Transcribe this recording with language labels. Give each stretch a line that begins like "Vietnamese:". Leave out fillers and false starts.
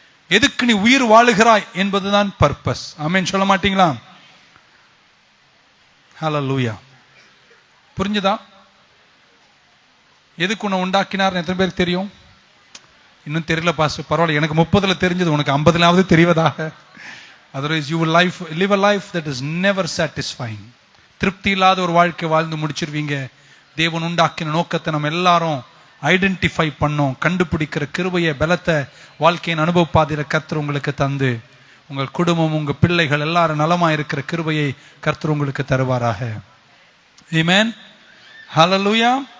Tamil: எதுக்கு நீ உயிர் வாழுகிறாய் என்பதுதான் பர்பஸ். ஆமென் சொல்ல மாட்டீங்களா? ஹல்லேலூயா. புரிஞ்சுதா? எதுக்கு உன்னை உண்டாக்கினார் எத்தனை பேருக்கு தெரியும்? இன்னும் தெரியல பாஸ்டர். பரவாயில்ல, எனக்கு 30ல தெரிஞ்சது, உனக்கு 50லாவது தெரிவதாக.
English: Otherwise you will live a life that is never satisfying.
Tamil: திருப்தி இல்லாத ஒரு வாழ்க்கை வாழ்ந்து முடிச்சிருவீங்க. தேவன் உண்டாக்கின நோக்கத்தை நம்ம எல்லாரும் ஐடென்டிஃபை பண்ணோம், கண்டுபிடிக்கிற கிருபையை பலத்தை வாழ்க்கையின் அனுபவ பாதையில கர்த்தர் உங்களுக்கு தந்து உங்கள் குடும்பம் உங்க பிள்ளைகள் எல்லாரும் நலமா இருக்கிற கிருபையை கர்த்தர் உங்களுக்கு தருவாராக. ஆமென். ஹல்லேலூயா.